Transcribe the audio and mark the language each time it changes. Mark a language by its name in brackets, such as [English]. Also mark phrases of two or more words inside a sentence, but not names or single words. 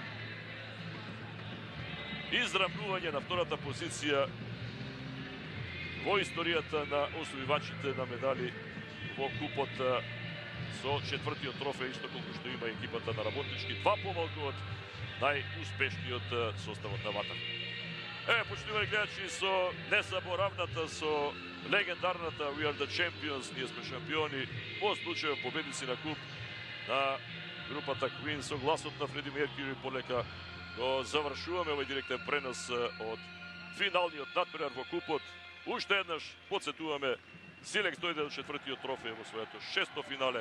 [Macedonian] израмнување на втората позиција во историјата на освојувачите на медали во Купот со четвртиот трофеј, исто колку што има екипата на Работнички, два помалку од најуспешниот составот на Ватар. Почитувани гледачи, со незаборавната, со легендарната We are the champions, ние сме шампиони, во случајот победници на Куп на групата Queen, со гласот на Фреди Меркјури, полека го завршуваме овој директен пренос од финалниот надпревар во Купот. Уште еднаш подсетуваме, Силекс дојде до четвртиот трофеј во своето шесто финале.